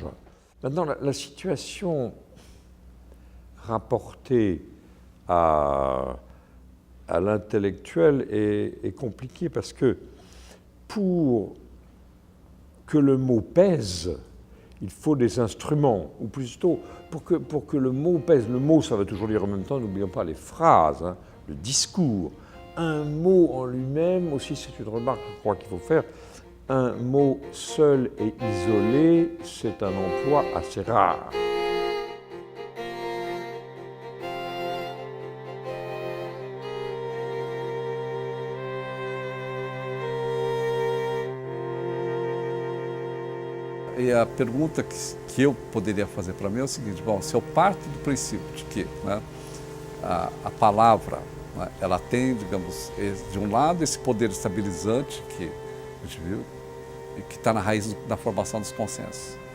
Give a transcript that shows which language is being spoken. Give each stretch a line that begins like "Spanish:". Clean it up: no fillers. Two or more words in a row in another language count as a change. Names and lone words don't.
French: Maintenant, la situation rapportée à l'intellectuel est compliquée parce que pour que le mot pèse, il faut des instruments, ou plutôt pour que le mot pèse. Le mot, ça veut toujours dire en même temps, n'oublions pas les phrases, hein, le discours. Un mot en lui-même, aussi c'est une remarque que je crois qu'il faut faire, un mot seul et isolé, c'est un emploi assez rare.
Portuguese: E a pergunta que eu poderia fazer para mim é o seguinte: bom, se eu parto do princípio de que, né, a palavra, né, ela tem, digamos, de um lado esse poder estabilizante que a gente viu e que está na raiz da formação dos consensos.